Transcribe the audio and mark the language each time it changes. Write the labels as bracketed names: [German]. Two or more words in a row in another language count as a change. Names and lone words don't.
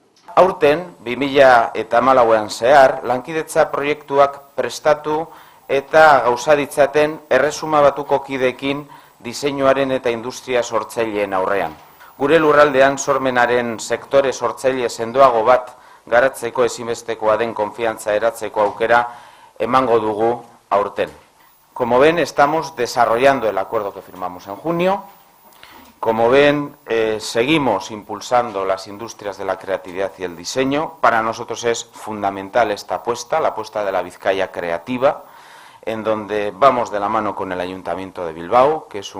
[Basque] Aurten, 2014an zehar, lankidetza proiektuak prestatu eta gauza ditzaten erresuma batuko kideekin diseinuaren eta industria sortzaileen aurrean. Gure lurraldean sormenaren sektore sortzaile sendoago bat garatzeko ezinbestekoa den konfiantza eratzeko aukera emango dugu aurten. [Spanish] Como ven, estamos desarrollando el acuerdo que firmamos en junio. Como ven, seguimos impulsando las industrias de la creatividad y el diseño. Para nosotros es fundamental esta apuesta, la apuesta de la Vizcaya creativa, en donde vamos de la mano con el Ayuntamiento de Bilbao, que es